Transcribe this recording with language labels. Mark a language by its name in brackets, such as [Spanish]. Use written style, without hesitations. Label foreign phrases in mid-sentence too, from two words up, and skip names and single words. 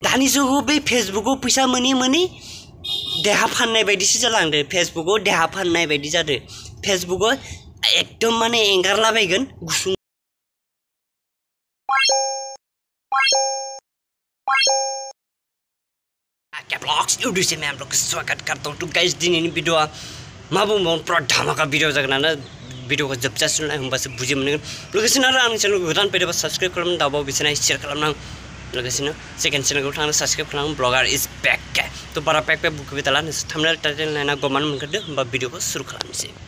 [Bodo] दानि जुगाव बे फेसबुकाव फैसा मोनि देहा फाननाय बायदिसो जालांदो फेसबुकाव देहा फाननाय बायदि जादो फेसबुकाव एकदम माने एंगारलाबायगोन गुसुं ब्लॉग्स यूट्यूब [Hindi] से मैं आप लोग का स्वागत करता हूँ। [Bodo] तो गाइस दिनैनि भिडियोआ मा बुंबावनो पूरा धमाका भिडियो जागोन आरो भिडियोखौ जोबजासिम नाय होमबासो बुजि मोनगोन। लोगोसेनो आरो आंनि चेनेलखौ गोदान फैदोंबा साबस्क्राइब खालामनानै दाबाव बिसोरना शेयार खालामनां लोगोसेनो सेकेन्ड चेनेलखौ थांना साबस्क्राइब खालाम [English] blogger is back [Bodo] तो बारा पैक बुखुबाय थाला नोंसोर थामनेल टाइटेल नायना गमान मोनखादो होमबा भिडियोखौ सुरु खालामनोसै।